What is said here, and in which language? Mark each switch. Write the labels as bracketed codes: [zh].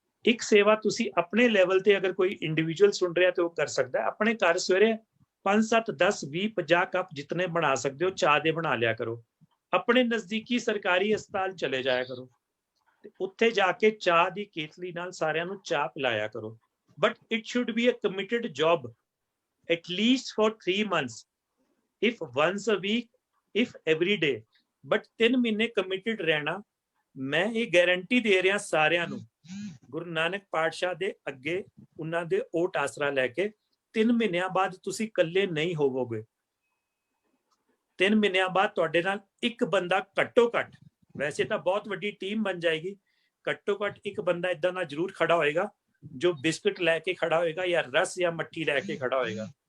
[pa] ਇੱਕ ਸੇਵਾ ਤੁਸੀਂ ਆਪਣੇ ਲੈਵਲ ਤੇ ਅਗਰ ਕੋਈ ਇੰਡੀਵਿਜੂਅਲ ਸੁਣ ਰਿਹਾ ਤੇ ਉਹ ਕਰ ਸਕਦਾ ਹੈ। ਆਪਣੇ ਘਰ ਸਵੇਰੇ 5 7 10 20 50 ਕੱਪ ਜਿਤਨੇ ਬਣਾ ਸਕਦੇ ਹੋ ਚਾਹ ਦੇ ਬਣਾ ਲਿਆ ਕਰੋ। ਆਪਣੇ ਨਜ਼ਦੀਕੀ ਸਰਕਾਰੀ ਹਸਪਤਾਲ ਚਲੇ ਜਾਇਆ ਕਰੋ ਤੇ ਉੱਥੇ ਜਾ ਕੇ ਚਾਹ ਦੀ ਕੇਤਲੀ ਨਾਲ ਸਾਰਿਆਂ ਨੂੰ ਚਾਹ ਪਿਲਾਇਆ ਕਰੋ। [en] but it should be a committed job, at least for 3 months, if once a week, if every day, but [pa] 3 ਮਹੀਨੇ ਕਮਿਟਡ ਰਹਿਣਾ। ਮੈਂ ਇਹ ਗਾਰੰਟੀ ਦੇ ਰਿਹਾ ਸਾਰਿਆਂ ਨੂੰ, ਗੁਰੂ ਨਾਨਕ ਪਾਤਸ਼ਾਹ ਦੇ ਅੱਗੇ ਉਹਨਾਂ ਦੇ ਓਟ ਆਸਰਾ ਲੈ ਕੇ 3 ਮਹੀਨਿਆਂ ਬਾਅਦ ਤੁਸੀਂ ਇਕੱਲੇ ਨਹੀਂ ਹੋਵੋਗੇ। 3 ਮਹੀਨਿਆਂ ਬਾਅਦ ਤੁਹਾਡੇ ਨਾਲ ਇੱਕ ਬੰਦਾ ਘੱਟੋ ਘੱਟ, ਵੈਸੇ ਤਾਂ ਬਹੁਤ ਵੱਡੀ ਟੀਮ ਬਣ ਜਾਏਗੀ, ਘੱਟੋ ਘੱਟ ਇੱਕ ਬੰਦਾ ਏਦਾਂ ਦਾ ਜ਼ਰੂਰ ਖੜਾ ਹੋਏਗਾ ਜੋ ਬਿਸਕੁਟ ਲੈ ਕੇ ਖੜਾ ਹੋਏਗਾ ਜਾਂ ਰਸ ਜਾਂ ਮੱਠੀ ਲੈ ਕੇ ਖੜਾ ਹੋਏਗਾ।